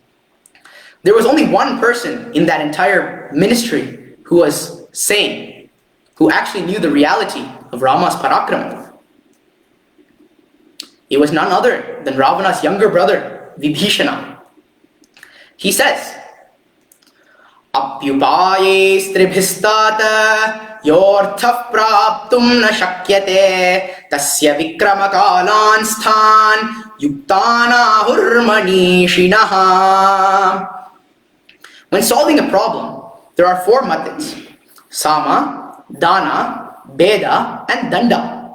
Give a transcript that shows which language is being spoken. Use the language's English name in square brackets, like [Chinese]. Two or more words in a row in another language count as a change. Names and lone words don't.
[English] There was only one person in that entire ministry who was sane, who actually knew the reality of Rama's parakrama. It was none other than Ravana's younger brother, Vibhishna. He says, [Sanskrit] Apyupaye stribhistata yorthah praptum na shakyate tasya vikramakalan sthan yuktana hurmanishinaha. [English] When solving a problem, there are 4 methods: Sama, Dana, Beda, and Danda.